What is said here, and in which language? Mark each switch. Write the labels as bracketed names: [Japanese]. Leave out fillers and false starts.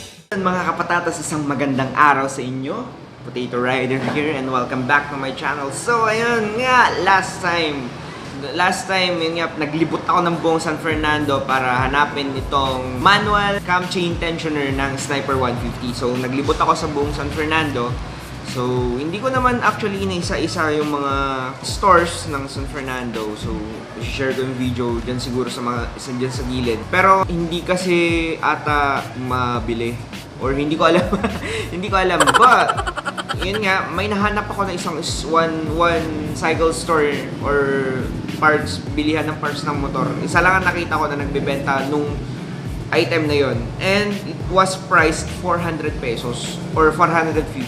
[Filipino] Mga kapatatas, isang magandang araw sa inyo. [English] Potato Rider here and welcome back to my channel. [Filipino] So ayun nga, last time yun nga, naglibot ako ng buong San Fernando para hanapin itong manual cam chain tensioner ng Sniper 150. So naglibot ako sa buong San Fernando. So, hindi ko naman actually inaisa-isa yung mga stores ng San Fernando. So, i-share ko yung video dyan siguro sa mga isa dyan sa gilid. Pero, hindi kasi ata mabili. Or hindi ko alam. Hindi ko alam. But, yun nga, may nahanap ako na isang one cycle store or parts, bilihan ng parts ng motor. Isa lang ang nakita ko na nagbebenta nung item na yon. [English] And it was priced 400 pesos or 450.